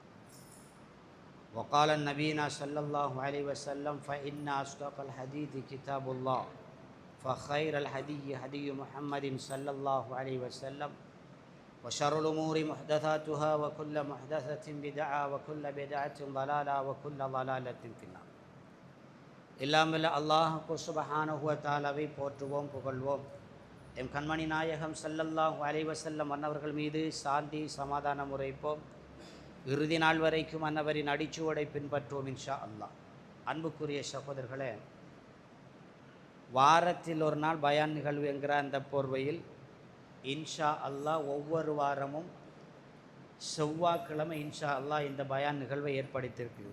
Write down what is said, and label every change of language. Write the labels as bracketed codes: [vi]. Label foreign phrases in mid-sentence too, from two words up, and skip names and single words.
[ar] وقال النبينا صلى الله عليه وسلم فإن أصدق الحديث كتاب الله فخير الهدي هدي محمد صلى الله عليه وسلم وشر الأمور محدثاتها وكل محدثة بدعة وكل بدعة ضلالة وكل ضلالة في النار. [ta] இல்லாமல் அல்லாஹ்வுக்கு [ar] سبحانه وتعالى [ta] போற்றுவோம் புகழ்வோம். எம் கண்மணி நாயகம் [ar] صلى الله عليه وسلم [ta] அன்னவர்கள் மீது சாந்தி சமாதானம் உரைப்போம். இறுதி நாள் வரைக்கும் அன்னவரின் அடிச்சுவடை பின்பற்றுவோம் [ar] إن شاء الله. [ta] அன்புக்குரிய சகோதரர்களே, வாரத்தில் ஒரு நாள் பயான் நிகழ்வு என்கிற அந்த போர்வையில் [ar] إن شاء الله [ta] ஒவ்வொரு வாரமும் செவ்வாய்க்கிழமை [ar] إن شاء الله [ta] இந்த பயான் நிகழ்வை ஏற்படுத்தியிருக்கிறது.